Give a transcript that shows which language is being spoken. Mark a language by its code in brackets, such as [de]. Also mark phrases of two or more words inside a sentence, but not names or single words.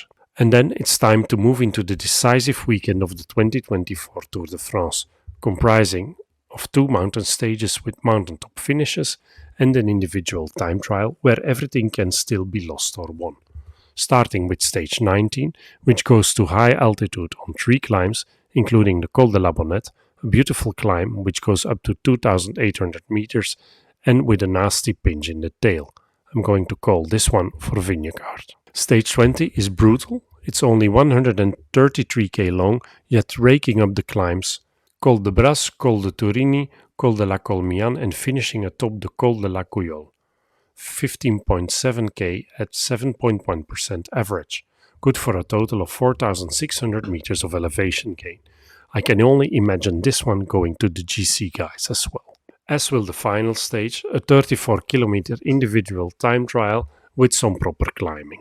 [en] And then it's time to move into the decisive weekend of the 2024 Tour de France, comprising of two mountain stages with mountaintop finishes and an individual time trial where everything can still be lost or won. Starting with stage 19, which goes to high altitude on 3 climbs, including the Col de la Bonnette, a beautiful climb which goes up to 2800 meters and with a nasty pinch in the tail. I'm going to call this one for Vingegaard. Stage 20 is brutal. It's only 133k long, yet raking up the climbs. Col de Bras, Col de Turini, Col de la Colmian and finishing atop the Col de la Couillole. 15.7k at 7.1% average, good for a total of 4600 meters of elevation gain. I can only imagine this one going to the GC guys as well. As will the final stage, a 34 kilometer individual time trial with some proper climbing.